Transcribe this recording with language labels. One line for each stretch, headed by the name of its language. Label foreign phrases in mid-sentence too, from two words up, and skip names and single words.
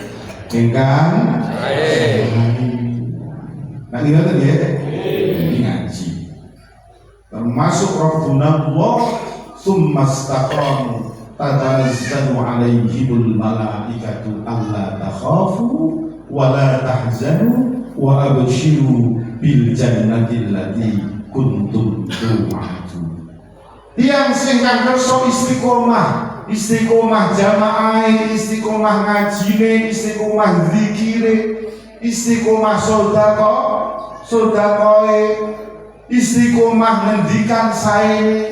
Indonesian: nah ingat ya ngaji termasuk
Arabic: ربنا الله ثم استقاموا تتنزل عليهم الملائكة ألا تخافوا ولا تحزنوا وأبشروا بالجنة التي كنتم توعدون.
Javanese: Tiang sing kang kersa istiqomah jamaah, istiqomah ngajine, istiqomah zikire, istiqomah sedekah, istiqomah ngendikan sae.